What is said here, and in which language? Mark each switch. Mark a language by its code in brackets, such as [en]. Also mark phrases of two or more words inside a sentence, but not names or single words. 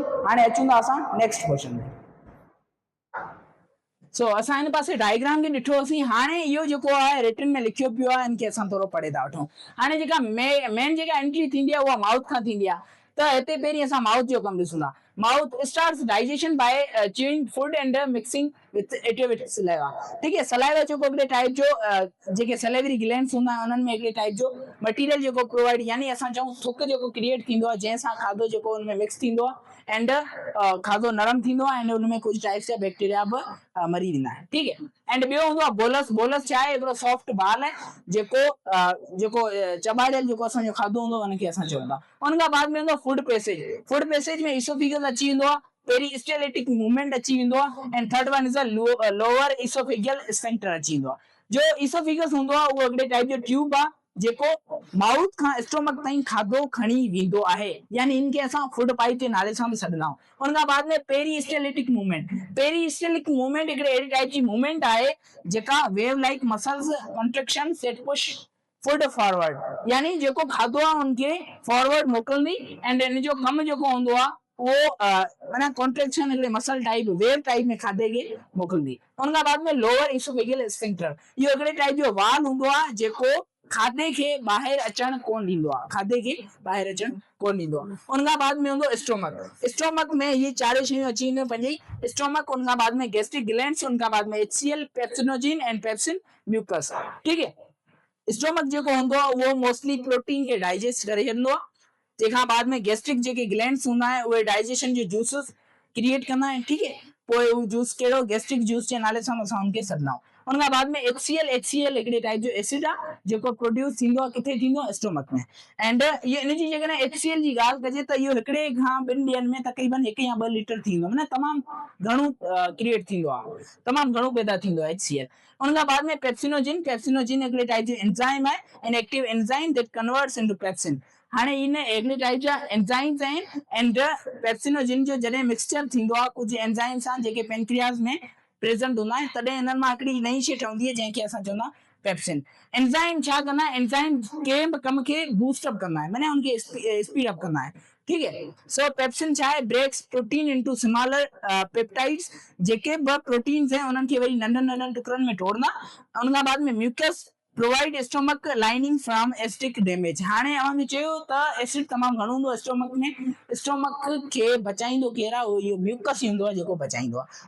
[sd] हाणे अचूं था असां [en] next portion [sd] में। सो असां इन पासे डायग्राम के ॾिठोसीं। हाणे इहो जेको आहे रिटन में लिखियो पियो आहे इनखे असां थोरो पढ़े था वठूं। हाणे जेका मेन जेका एंट्री थींदी आहे उहा माउथ खां थींदी आहे। त हिते पहिरीं असां माउथ जो कमु ॾिसूं था। [en] mouth starts digestion by chewing food and mixing with it with saliva. [hi] ठीक है। [sd] सलाइवा जो हिकिड़े टाइप जो जेके [en] salivary glands [sd] हूंदा आहिनि उन्हनि में हिकिड़े टाइप जो मटीरियल जेको प्रोवाइड यानी असां चऊं थुक जेको क्रिएट थींदो आहे जंहिंसां खाधो जेको उनमें मिक्स थींदो आहे एंड खाधो नरम थींदो आहे एंड उनमें कुछ टाइप्स जा बैक्टीरिया बि मरी वेंदा आहिनि। [hi] ठीक है। [sd] एंड ॿियो हूंदो आहे बोलस। बोलस छा आहे हिकिड़ो [en] soft ball [sd] आहे जेको चॿाड़ियल जेको असांजो खाधो हूंदो उनखे असां चऊं था। उन खां बाद में हूंदो [en] food passage. food passage [sd] में इसोफिगस अची वेंदो आहे। [en] peristaltic movement [sd] अची वेंदो आहे एंड [en] third one is lower esophageal sphincter [sd] अची वेंदो आहे। जो इसोफिगस हूंदो आहे उहो हिकिड़े टाइप जो ट्यूब आहे जेको माउथ खां स्टोमक ताईं खाधो खणी वेंदो आहे यानी इनके असां [en] food pipe [sd] जे नाले सां बि सॾंदा आहियूं। उन खां बाद में [en] peristaltic movement. peristaltic movement [sd] हिकिड़े अहिड़ी टाइप जी मूवमेंट आहे जेका [en] wave like muscles contraction set push food forward [sd] यानी जेको खाधो आहे उनके फॉरवर्ड मोकिलंदी एंड इन जो कमु जेको हूंदो आहे वो माना कॉन्ट्रैक्शन हिकिड़े [en] muscle type wave type [sd] में खाधे खे मोकिलंदी। उन खां बाद में [en] lower esophageal sphincter [sd] इहो हिकिड़े टाइप जो वाल हूंदो आहे जेको खाधे के ॿाहिरि अचण कोन ॾींदो आहे। खाधे के ॿाहिरि अचण कोन ॾींदो आहे। उन खां बाद में हूंदो स्टोमक। स्टोमक में ये चार शयूं अची वेंदियूं पंहिंजी स्टोमक। उन खां बाद में [en] gastric glands. [sd] उन खां बाद में HCl [en] pepsinogen and pepsin mucus. [hi] ठीक है। [sd] स्टोमक जेको हूंदो आहे उहो [en] mostly protein [sd] के डाइजेस्ट करे छॾींदो आहे। तंहिंखां बाद में गैस्ट्रिक जेके ग्लैंड्स हूंदा आहिनि उहे डाइजेशन जो जूसेस क्रिएट कंदा आहिनि। [hi] ठीक है। [sd] पोइ उहो जूस कहिड़ो [en] gastric juice [sd] जे नाले सां असां उनखे सॾंदा आहियूं। उन खां बाद में HCl हिकिड़े टाइप जो एसिड आहे जेको प्रोड्यूस थींदो आहे किथे थींदो आहे स्टोमक में एंड इहो इन जी जेकॾहिं HCl जी ॻाल्हि कजे त इहो हिकिड़े खां ॿिनि ॾींहंनि में तक़रीबन 1 या 2 लीटर थींदो माना तमामु घणो क्रिएट थींदो आहे तमामु घणो पैदा थींदो आहे HCl। उन खां बाद में पेप्सिनोजिन। पेप्सिनोजिन हिकिड़े टाइप जो एंजाइम आहे [en] an active enzyme that converts into pepsin. [sd] हाणे इन हिकिड़े टाइप जा एंजाइम्स आहिनि एंड पेप्सिनोजिन जो जॾहिं मिक्सचर थींदो आहे कुझु एंजाइम्स सां जेके पेनक्रियास में प्रेजेंट हूंदा आहिनि तॾहिं इन्हनि मां हिकिड़ी नई शइ ठहंदी आहे जंहिंखे असां चवंदा पेप्सिन। एंजाइम छा कंदा आहिनि एंजाइम कंहिं बि कम खे बूस्टअप कंदा आहिनि माना उनखे [en] speed up [sd] कंदा आहिनि। [hi] ठीक है। [sd] सो पेप्सिन छा आहे [en] breaks protein into smaller peptides [sd] जेके ब प्रोटीन्स हैं उन्हनि खे वरी नंढनि नंढनि टुकड़नि में तोड़ना। उन खां बाद में [en] mucus provide stomach lining from acidic damage. [sd] हाणे अवांखे चयो त एसिड तमामु घणो हूंदो आहे स्टोमक में। स्टोमक खे बचाईंदो केरु आहे इहो म्यूकस ई हूंदो आहे जेको बचाईंदो आहे।